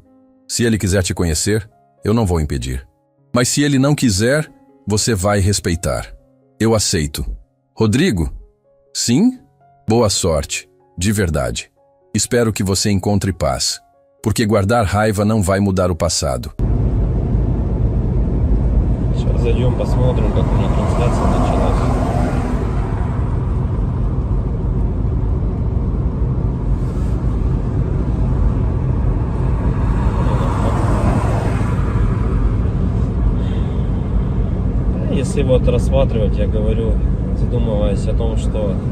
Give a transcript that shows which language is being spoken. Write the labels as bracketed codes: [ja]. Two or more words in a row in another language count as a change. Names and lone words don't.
[pt] Se ele quiser te conhecer, eu não vou impedir. Mas se ele não quiser, você vai respeitar. Eu aceito. Rodrigo? Sim? Boa sorte, de verdade. Espero que você encontre paz, porque guardar raiva não vai mudar o passado. [ru] Сейчас зайдем, посмотрим, как у них трансляция началась. Если вот рассматривать, я говорю, задумываясь о том, что